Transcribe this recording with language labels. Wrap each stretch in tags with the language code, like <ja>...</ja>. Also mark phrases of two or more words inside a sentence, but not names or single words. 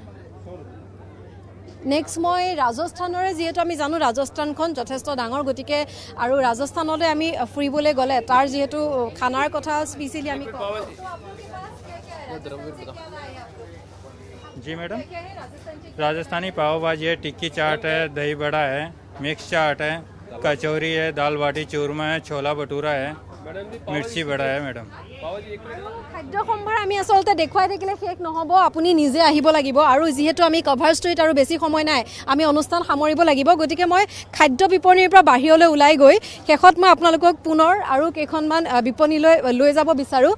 <as>নেক্সট মই ৰাজস্থানৰে যেহেতু আমি জানো ৰাজস্থানখন যথেষ্ট ডাঙৰ গতিকে আৰু ৰাজস্থানলৈ আমি ফুৰিবলৈ গ'লে তাৰ যেহেতু খানাৰ কথা স্পেচিয়েলি আমি</as> <hi>जी मैडम राजस्थानी पाव भाजी है टिक्की चाट है दही बड़ा है मिक्स चाट है कचौरी है दाल बाटी चूरमा है छोला भटूरा है मिर्ची बड़ा है मैडम</hi> <as>খাদ্য সম্ভাৰ আমি আচলতে দেখুৱাই থাকিলে শেষ নহ'ব, আপুনি নিজে আহিব লাগিব। আৰু যিহেতু আমি কভাৰ ষ্ট্ৰীট আৰু বেছি সময় নাই, আমি অনুষ্ঠান সামৰিব লাগিব, গতিকে মই খাদ্য বিপণীৰ পৰা বাহিৰলৈ ওলাই গৈ শেষত মই আপোনালোকক পুনৰ আৰু কেইখনমান বিপণীলৈ লৈ যাব বিচাৰোঁ।</as>